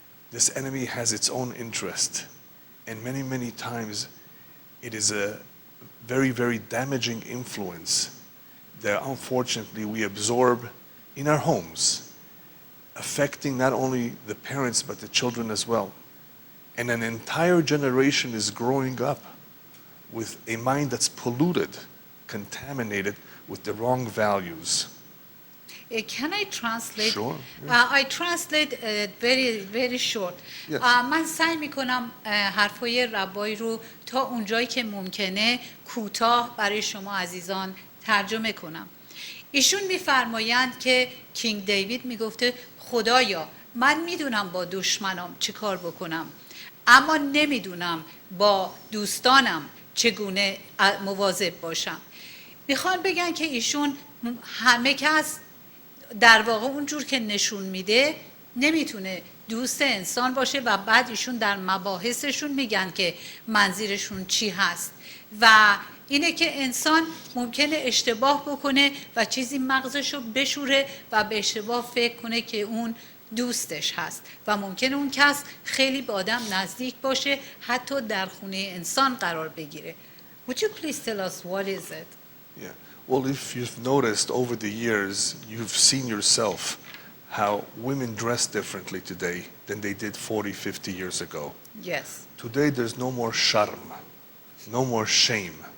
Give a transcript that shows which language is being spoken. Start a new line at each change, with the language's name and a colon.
English: This enemy has its own interest. And many, many times it is a very, very damaging influence that unfortunately we absorb in our homes, affecting not only the parents but the children as well. And an entire generation is growing up with a mind that's polluted, contaminated with the wrong values. Can I translate? Sure. I translate very, very short. Yes.
Persian: من سعی میکنم حرفای ربای رو تا اونجایی که ممکنه کوتاه برای شما عزیزان ترجمه کنم. ایشون میفرمایند که کینگ دیوید میگفته خدایا من میدونم با دشمنام چه کار بکنم اما نمیدونم با دوستانم چگونه مواظب باشم. میخوان بگن که ایشون همه کس در واقع اونجور که نشون میده نمیتونه دوست انسان باشه و بعد ایشون در مباحثشون میگن که منظورشون چی هست و اینه که انسان ممکنه اشتباه بکنه و چیزی مغزشو بشوره و به اشتباه فکر کنه که اون دوستش هست و ممکنه اون کس خیلی به آدم نزدیک باشه حتی در خونه انسان قرار بگیره.
English: Would you please tell us what is it? Yeah. Well, if you've noticed over the years, you've seen yourself how women dress differently today than they did 40, 50 years ago. Yes. Today there's no more sharm, no more shame,